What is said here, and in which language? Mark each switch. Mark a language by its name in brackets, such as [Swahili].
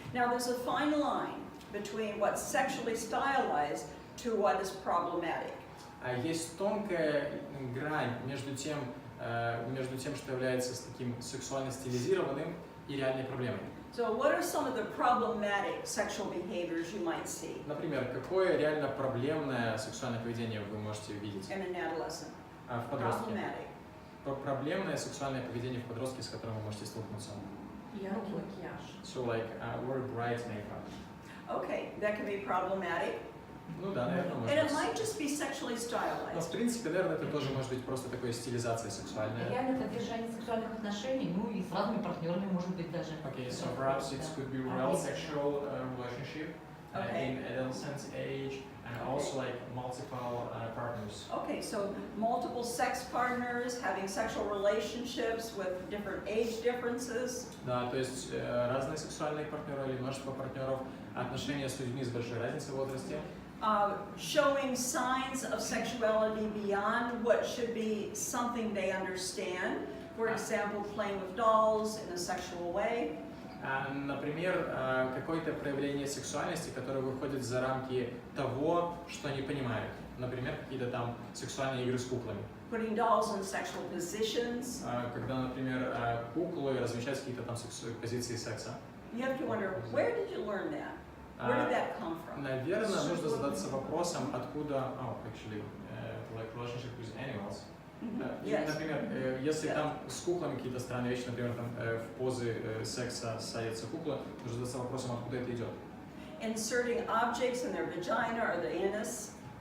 [English] Now there's a fine line between what's sexually stylized to what is problematic. [Russian] Есть тонкая грань между тем, что является таким сексуально стилизированным и реальной проблемой. [English] So what are some of the problematic sexual behaviors you might see [Russian] Например, какое реально проблемное сексуальное поведение вы можете видеть [English] in an adolescent? [Russian] в подростке? [English] Problematic. [Russian] Проблемное сексуальное поведение в подростке, с которым вы можете столкнуться. Яркий макияж. [English] So like wear bright makeup. Okay, that can be problematic. [Russian] Ну да, наверное, [English] And it [Russian] может [English] might [Russian] быть. [English] just be sexually [Russian] Но, [English] stylized. [Russian] в принципе, наверное, это тоже может быть просто такой стилизация сексуальная. Реально поддержание сексуальных отношений, ну и с разными партнерами, может быть, даже. [English] Okay, so perhaps it could be real sexual relationship Okay. in adolescent age and also like multiple partners. Okay, so multiple sex partners, having sexual relationships with different age differences. [Russian] Да, то есть разные сексуальные партнеры или множество партнеров, отношения с людьми с большой разницей в возрасте. [English] Showing signs of sexuality beyond what should be something they understand. For example, playing with dolls in a sexual way. [Russian] Например, какое-то проявление сексуальности, которое выходит за рамки того, что они понимают. Например, какие-то там сексуальные игры с куклами. [English] Putting dolls in sexual positions. [Russian] Когда, например, куклы размещают какие-то там позиции секса. [English] You have to wonder, where did you learn that? Where did that come from? [Russian] Наверное, нужно задаться вопросом, откуда, [English] actually, like relationship with animals. Yes. [Russian] Например, если там с куклами какие-то странные вещи, например, там в позы секса садятся куклы, нужно задаться вопросом, откуда это идет. [English] Inserting objects in their vagina or the anus.